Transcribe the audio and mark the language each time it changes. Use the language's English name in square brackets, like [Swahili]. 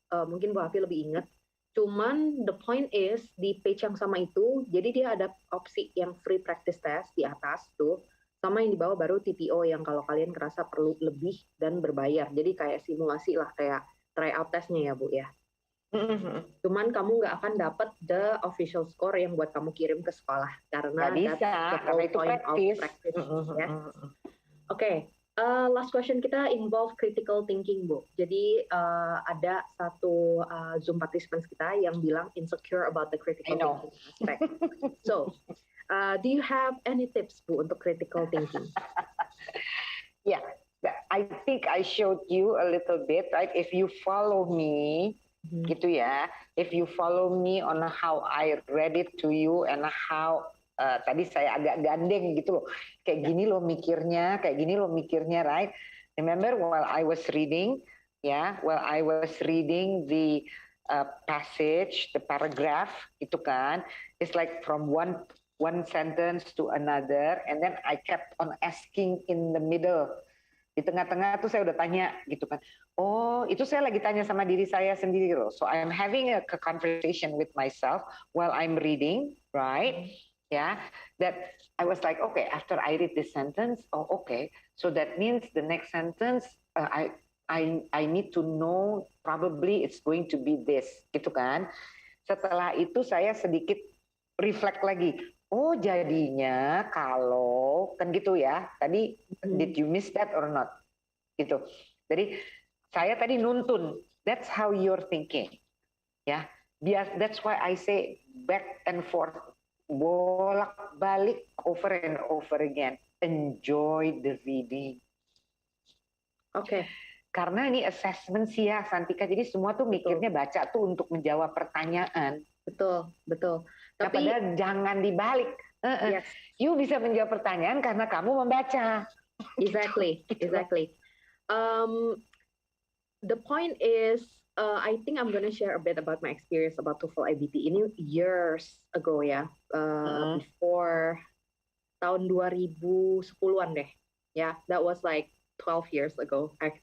[Indonesian] Mungkin Bu Afi lebih ingat. Cuman [English] the point is [Indonesian] di page yang sama itu, jadi dia ada opsi yang free practice test di atas tuh, sama yang di bawah baru TPO yang kalau kalian kerasa perlu lebih dan berbayar. Jadi kayak simulasi lah, kayak tryout testnya ya Bu ya. Cuman kamu nggak akan dapat [English] the official score [Indonesian] yang buat kamu kirim ke sekolah karena [English] that's the whole point of practice. Yes. Oke. Last question kita involve critical thinking, Bu. [Indonesian] Jadi ada satu Zoom participants kita yang bilang [English] insecure about the critical thinking aspect. So, do you have any tips, Bu, untuk critical thinking? Yeah, I think I showed you a little bit, right? If you follow me [Indonesian] gitu ya. [English] If you follow me on how I read it to you and how [Indonesian] tadi saya agak gandeng gitu loh. Kayak gini loh mikirnya, kayak gini loh mikirnya, right? [English] Remember while I was reading, while I was reading the passage, the paragraph, [Indonesian] itu kan, [English] it's like from one sentence to another, and then I kept on asking in the middle. [Indonesian] Di tengah-tengah tuh saya udah tanya gitu kan. Oh, itu saya lagi tanya sama diri saya sendiri loh. [English] So I'm having a conversation with myself while I'm reading, right? Yeah, that I was like, okay, after I read this sentence, oh okay, so that means the next sentence I need to know probably it's going to be this, [Indonesian] gitu kan. Setelah itu saya sedikit reflect lagi. Oh jadinya kalau kan gitu ya. [English] Tadi did you miss that or not? [Indonesian] Gitu. Jadi saya tadi nuntun. [English] That's how you're thinking. Ya. That's why I say back and forth, bolak-balik over and over again. Enjoy the reading. [Indonesian] Oke. Karena ini assessment sih ya, Santika. Jadi semua tuh mikirnya baca tuh untuk menjawab pertanyaan. Betul. Tapi padahal jangan dibalik. Yes. You bisa menjawab pertanyaan karena kamu membaca. [English] Exactly. The point is, I think I'm gonna share a bit about my experience about TOEFL iBT. [Indonesian] Ini years ago ya, before tahun 2010-an deh. [English] Yeah, that was like 12 years ago.